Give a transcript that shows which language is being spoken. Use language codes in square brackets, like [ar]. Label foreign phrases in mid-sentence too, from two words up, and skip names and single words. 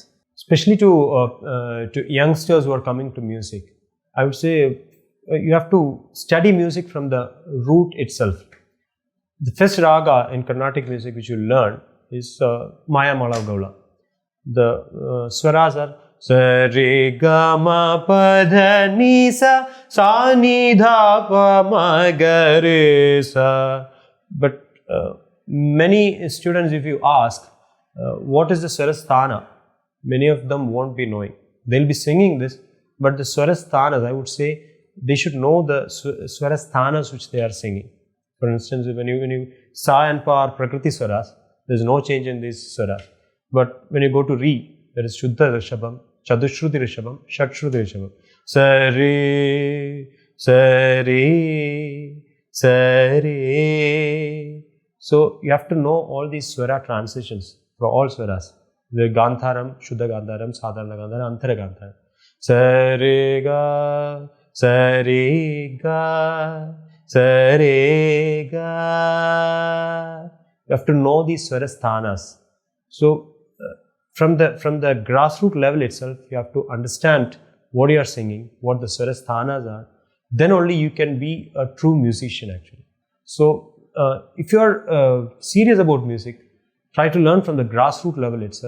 [en] Especially to youngsters who are coming to music, I would say you have to study music from the root itself. The first raga in Carnatic music which you learn is Maya Mala Gaula. The swaras are sa re ga ma pa dha ni sa sa ni dha pa ma ga re sa. But many students, if you ask what is the swarasthana, many of them won't be knowing. They'll be singing this, but the swarasthanas, I would say they should know the swarasthanas which they are singing. For instance, when you sa and pa are prakriti swaras, there's no change in these swaras. But when you go to re, there is Shuddha Rishabham, Chadushruti Rishabham, Shatshruti Rishabham. Sa re, sa re, sa re. So you have to know all these swara transitions for all swaras. The Gandharam, Shuddha Gandharam, Sadharana Gandharam, Antara Gandharam. Sa re ga, sa re ga, sa re ga. You have to know these swarasthanas. So from the grassroots level itself, you have to understand what you are singing, what the swarasthanas are. Then only you can be a true musician actually. So if you are serious about music, try to learn from the grassroots level itself.